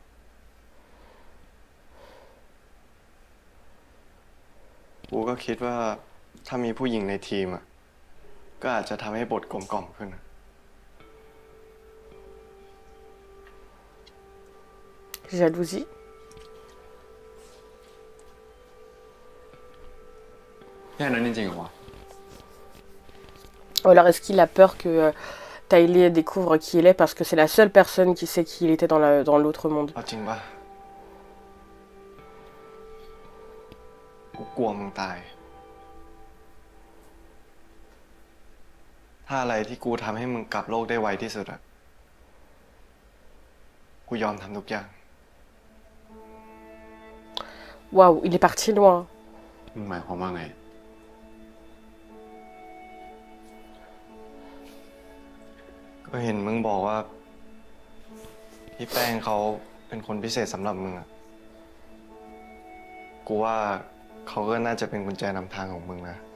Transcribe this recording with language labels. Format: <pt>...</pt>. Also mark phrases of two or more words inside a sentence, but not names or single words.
<th>กูก็คิดว่าถ้ามีผู้หญิงในทีมอ่ะ ก็อาจจะทำให้บทกลมกล่อมขึ้นนะ</th> <fr>Jalousie.</fr> <th>แค่นั้นจริงๆเหรอวะ</th> <fr>Ou alors est-ce qu'il a peur que Tylee découvre qui il est parce que c'est la seule personne qui sait qui il était dans l'autre monde.</fr> <th>เอาจริงปะกูกลัวมึงตาย ถ้าอะไรที่กูทำให้มึงกลับโลกได้ไวที่สุดอะกูยอมทำทุกอย่าง</th> <fr>Waouh, il est parti loin.</fr> <th>มึงหมายความว่าไง ก็เห็นมึงบอกว่า พี่แป้งเขาเป็นคนพิเศษสำหรับมึงอะกูว่าเขาก็น่าจะเป็นกุญแจนำทางของมึงนะ</th>